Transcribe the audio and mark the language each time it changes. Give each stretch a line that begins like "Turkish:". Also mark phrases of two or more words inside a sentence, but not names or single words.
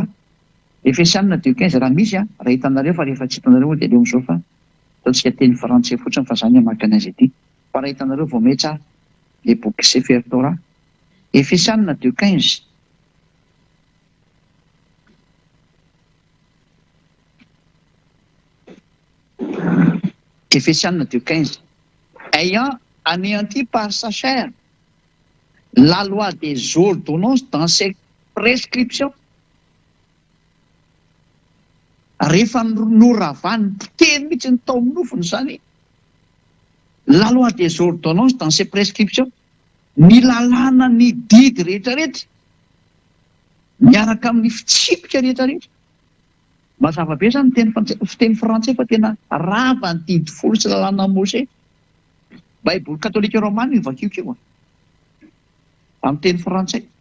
Malagasy: Efesianina 2:15 raha misy raha hitanareo fa rehefa tsy hitanareo dia leo amin'izao fa ataontsika teny frantsay fotsiny fa zany hamaky anazy ity. Fa raha hitanareo vao metsy le boky Sefer Torah.
French: Efesianina 2:15 Efesianina 2:15 ayant anéanti par sa chair la loi des ordonnances dans ses prescriptions.
Malagasy: Rehefa noravany poteny mihitsy ny tao nofony zany
French: la loi des ordonnances dans ses prescriptions,
Malagasy: ny lalàna ny didy rehetrarehetra miaraka amin'ny fitsipika rehetrarehetra. Mazava be zany fiteny frantsay fa tena rava ny didy folo sy lalàna Mose. Baiboly katolika romana io vakiokio amin'ny teny frantsay.